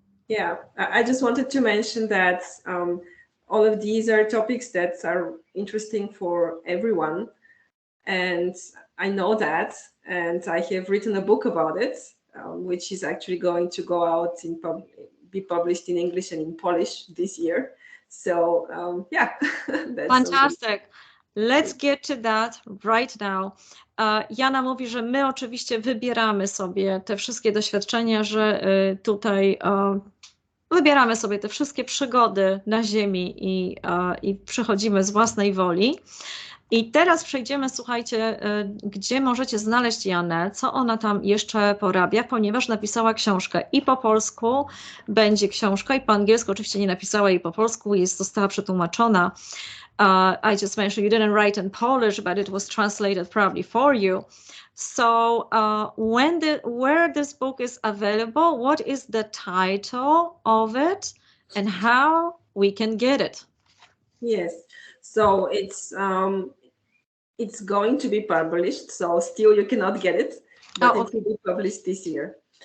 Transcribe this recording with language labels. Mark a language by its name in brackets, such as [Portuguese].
[English] Yeah, I just wanted to mention that all of these are topics that are interesting for everyone, and I know that, and I have written a book about it, which is actually going to go out be published in English and in Polish this year. So yeah, that's fantastic. Let's get to that right now. [Polish] Yana mówi, że my oczywiście wybieramy sobie te wszystkie doświadczenia, że tutaj wybieramy sobie te wszystkie przygody na ziemi i przychodzimy z własnej woli. I teraz przejdziemy, słuchajcie, gdzie możecie znaleźć Janę, co ona tam jeszcze porabia, ponieważ napisała książkę i po polsku będzie książka, i po angielsku oczywiście nie napisała jej po polsku, została przetłumaczona. [English] I just mentioned you didn't write in Polish, but it was translated probably for you. So where this book is available, what is the title of it, and how we can get it? Yes, so it's going to be published, so still you cannot get it, but it will be published this year.